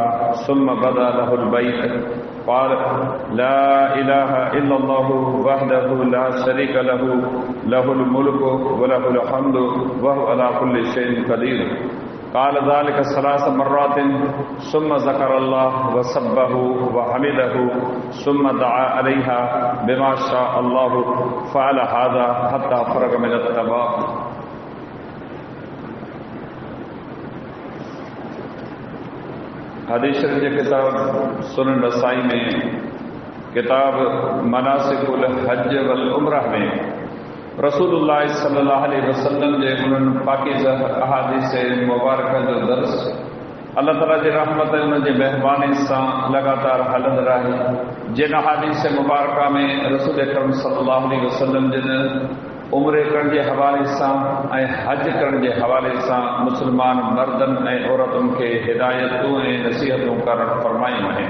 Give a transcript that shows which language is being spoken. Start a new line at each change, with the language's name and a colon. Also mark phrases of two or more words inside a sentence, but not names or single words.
Arabic: ثم بدا له البيت قال لا إله إلا الله وحده لا شريك له له الملك وله الحمد وهو على كل شيء قدير قال ذلك ثلاث مرات ثم ذكر الله وسبحه وحمده ثم دعا عليها بما شاء الله فعل هذا حتى فرغ من التمام.
Sindhi: हदीस शरीफ जे किताब सुनन नसाई में किताब मनासिकुल हज वल उम्रह में रसूलुल्लाह
Arabic: صلى الله عليه وسلم
Sindhi: जे उन्हनि पाकीज़ा अहादीस मुबारक जो दर्स अल्लाह ताला जी रहमत उन जी मेहरबानी सां लगातार हलंदड़ आहे। जिन अहादीस मुबारक में रसूल अकरम
Arabic: صلى الله عليه وسلم
Sindhi: जिन उम्रे करण जे हवाले सां ऐं हज करण जे हवाले सां मुस्लमान मर्दनि ऐं औरतुनि खे हिदायतूं ऐं नसीहतूं करणु फरमायूं आहिनि।